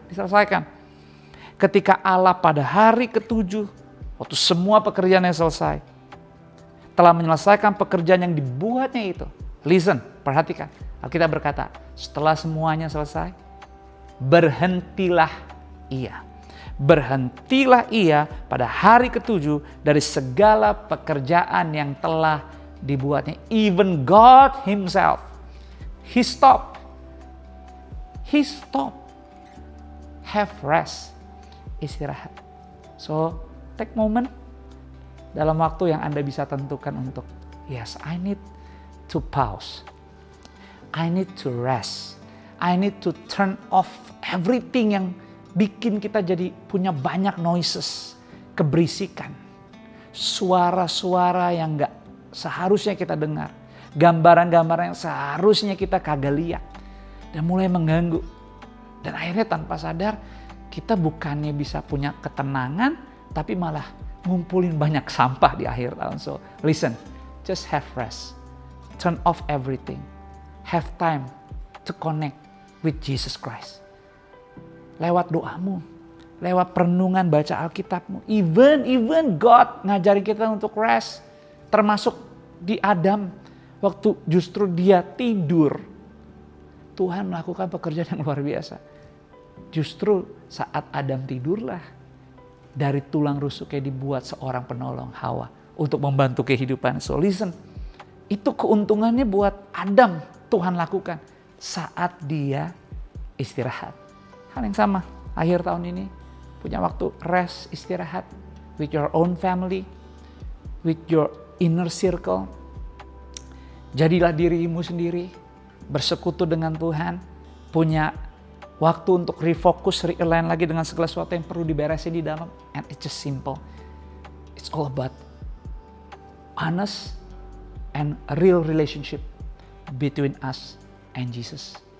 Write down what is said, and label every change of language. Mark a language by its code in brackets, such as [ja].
[id] Diselesaikan. Ketika Allah pada hari ke-7, waktu semua pekerjaan yang selesai, telah menyelesaikan pekerjaan yang dibuatnya itu. [en] Listen, [id] perhatikan. Alkitab berkata, setelah semuanya selesai, berhentilah Ia. Berhentilah Ia pada hari ke-7 dari segala pekerjaan yang telah dibuatnya. [en] Even God Himself, He stopped. Have rest, [id] istirahat. [en] So, take moment [id] dalam waktu yang Anda bisa tentukan untuk, [en] yes, I need to pause. I need to rest. I need to turn off everything [id] yang bikin kita jadi punya banyak noises, keberisikan, suara-suara yang gak seharusnya kita dengar, gambaran-gambaran yang seharusnya kita kagak lihat, dan mulai mengganggu. Dan akhirnya tanpa sadar kita bukannya bisa punya ketenangan, tapi malah ngumpulin banyak sampah di akhir tahun. [en] So listen, just have rest, turn off everything, have time to connect with Jesus Christ. [id] Lewat doamu, lewat perenungan baca Alkitabmu, even God ngajarin kita untuk rest. Termasuk di Adam, waktu justru dia tidur, Tuhan melakukan pekerjaan yang luar biasa. Justru saat Adam tidurlah, dari tulang rusuknya dibuat seorang penolong, Hawa, untuk membantu kehidupan. [en] So listen, [id] itu keuntungannya buat Adam, Tuhan lakukan saat dia istirahat. Hal yang sama, akhir tahun ini punya waktu rest, istirahat [en] with your own family, with your inner circle. [id] Jadilah dirimu sendiri, bersekutu dengan Tuhan, punya waktu untuk refocus, realign lagi dengan segala sesuatu yang perlu diberesin di dalam. [en] And it's just simple. It's all about honest and real relationship between us and Jesus.